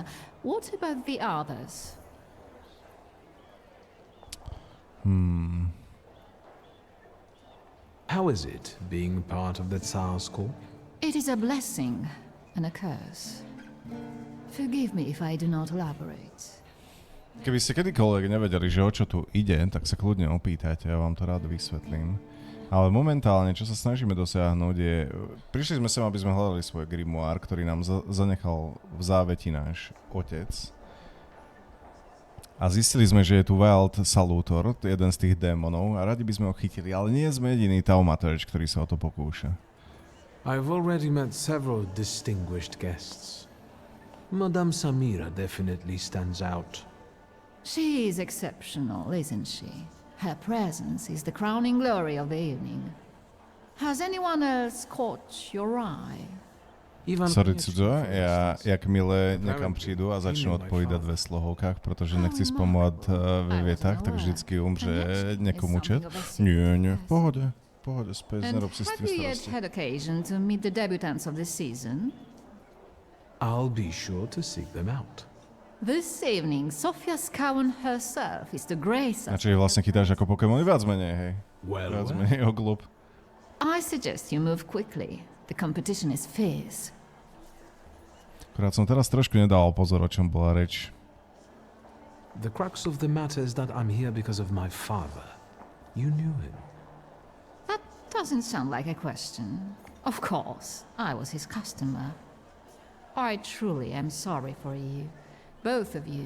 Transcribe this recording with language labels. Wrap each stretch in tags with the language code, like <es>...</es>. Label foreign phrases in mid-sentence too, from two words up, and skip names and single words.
<en>What about the others? How is it being part of the Tsar's court? It is a blessing and a curse. Forgive me if I do not elaborate.</en> <sk>Keby ste kedykoľvek nevedeli, že o čo tu ide, tak sa kľudne opýtajte, ja vám to rád vysvetlím. Ale momentálne, čo sa snažíme dosiahnuť je... Prišli sme sem, aby sme hľadali svoj grimoire, ktorý nám zanechal v záveti náš otec. A zistili sme, že je tu Wild Salutor, jeden z tých démonov, a radi by sme ho chytili, ale nie sme jediný Thaumaturge, ktorý sa o to pokúša.</sk> <en>I've already met several distinguished guests. Madame Samira definitely stands out. She is exceptional, isn't she? Her presence is the crowning glory of the evening. Has anyone else caught your eye? Sorry,</en> <sk>cudzo, jak milé niekam prídu a začnú odpovídať ve slohovkách, pretože nechci spomovať ve vietách, tak vždycky umře niekomu čet. Nie, v pohode, spēc, nerob si s tým</sk> <en>Have you yet</en> <sk>starosti.</sk> <en>had occasion to meet the debutants of the season? I'll be sure to seek them out. This evening, Sofia Scowen herself is to grace us.</en> <sk>Načo ich vlastne chytáš ako Pokémony viac menej, hej? Viac menej oglop.</sk> <en>I suggest you move quickly. The competition is fierce.</en> <sk>Akurát som teraz trošku nedával pozor, o čom bola reč.</sk> <en>The crux of the matter is that I'm here because of my father. You knew him. That doesn't sound like a question. Of course, I was his customer. I truly am sorry for you. Both of you.</en>